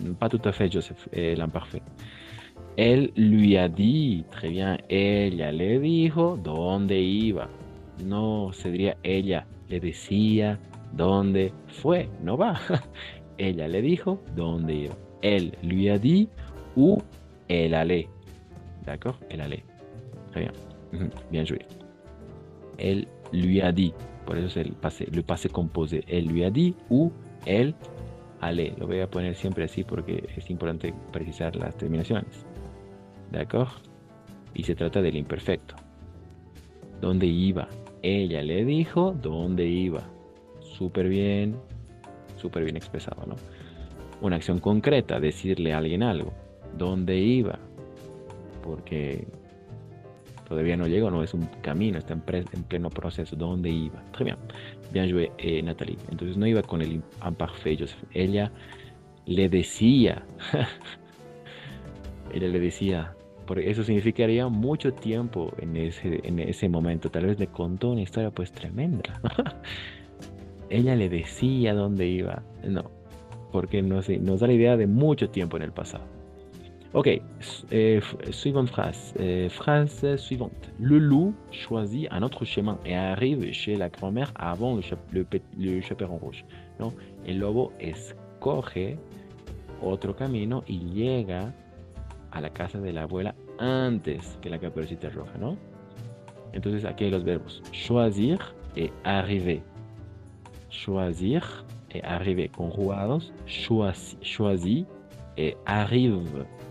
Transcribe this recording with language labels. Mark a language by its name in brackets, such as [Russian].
[French] Pas tout à fait, Joseph, l'imparfait. [Spanish] Él [French] lui a dit, très bien, [Spanish] ella le dijo dónde iba. No, se diría ella le decía dónde fue, no va. Ella le dijo dónde iba. [French] Él lui a dit où elle allait. D'accord? Elle allait. Très bien. Bien joué. Elle lui a dit. [Spanish] Por eso es le passé composé. [French] Elle lui a dit où elle allait. [Spanish] Lo voy a poner siempre así porque es importante precisar las terminaciones. [French] ¿D'accord? [Spanish] Y se trata del imperfecto. ¿Dónde iba? Ella le dijo dónde iba. Súper bien expresado, ¿no? Una acción concreta, decirle a alguien algo. ¿Dónde iba? Porque todavía no llegó, no es un camino, está en pleno proceso. ¿Dónde iba? [French] Très bien. Bien joué, Nathalie. [Spanish] Entonces no iba con el imparfait, Joseph. Ella le decía. Ella le decía. Porque eso significaría mucho tiempo en ese momento. Tal vez le contó una historia pues tremenda. Ella le decía dónde iba. No, porque nos da la idea de mucho tiempo en el pasado. [French] Ok, suivante phrase. Phrase suivante. Le loup choisit un autre chemin et arrive chez la grand-mère avant le chaperon rouge. [Spanish] ¿No? El lobo escoge otro camino y llega a la casa de la abuela antes que la Caperucita Roja, ¿no? Entonces aquí hay los verbos choisir et arriver. [French] Choisir et arriver conjugados. Choisis et arrive.